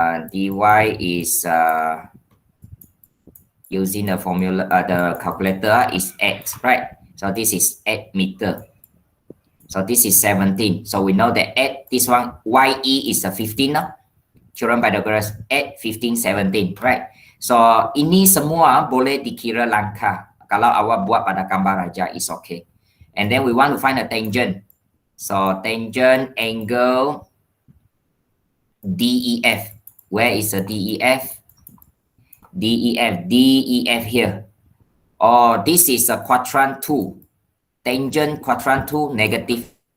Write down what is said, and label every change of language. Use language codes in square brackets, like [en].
[en] Dy is using the formula, the calculator is 8, right? So this is 8 meter. So this is 17. So we know that 8, this one, YE is 15. Children Pythagoras, 8, 15, 17, right? [ms] So ini semua boleh dikira langkah. Kalau awak buat pada gambar aja, [en] is okay. And then we want to find a tangent. So tangent angle DEF. Where is the DEF? DEF here. Oh, this is a quadrant 2. Tangent quadrant 2 negative.